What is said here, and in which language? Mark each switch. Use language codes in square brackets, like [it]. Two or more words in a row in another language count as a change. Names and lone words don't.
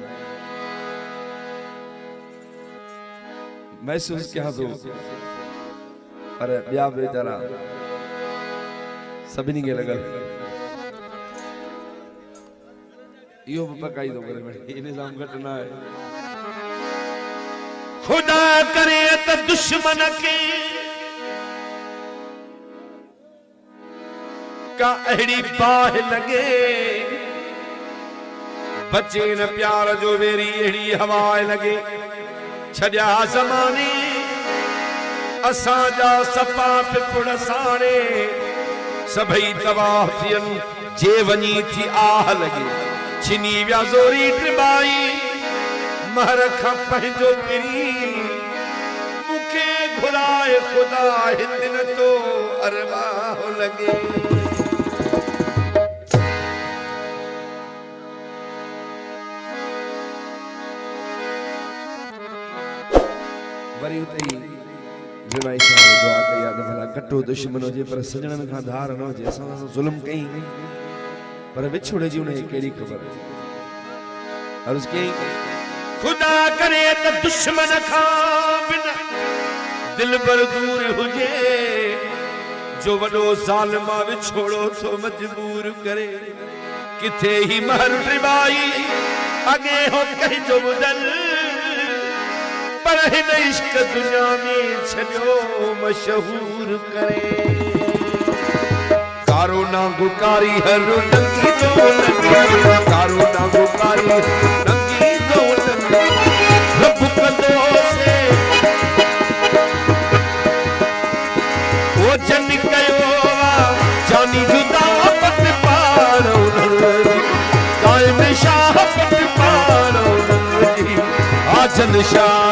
[sd] महसूस कयां थो पर ॿिया बेचारा सभिनी खे लॻल इहो बि पकाई थो करे इन सां घटि न आहे। खुदा करे त दुश्मन के का अहिड़ी बाह लगे बचे न प्यार जो वेरी अहिड़ी हवा लगे। छॾिया ज़माने असांजा सफ़ा पिपुड़ साणे सभई तबाह थियनि जे वञी थी आह लगे। छिनी विया ज़ोरी टिबाई महर खां पंहिंजो पिरी मूंखे घुराए ख़ुदा हिन दिन तो अरवाह लगे। वरी उते ई जुनाई साहब दुआ कई आहे त भला कटो दुश्मन हुजे पर सजणनि खां धार न हुजे। असां सां ज़ुल्म कई पर विछोड़े जी उनखे कहिड़ी ख़बर। अर्ज़ कई खुदा करे त दुश्मन खां बिना दिल बर दूर हुजे जो वॾो ज़ालिमा विछोड़ो थो मजबूर करे। किथे ही महर टिबाई अॻे हो कंहिंजो ॿुधल पर हिन इश्क दुनिया में छॾियो मशहूर करे। कारो नांगो कारी हर नंगी तो कारो नांगो कारी नंगी तो रब कंदो से वो जन कयो जानी जुदा पट पारो कायम शाह पट पारो आजन शाह।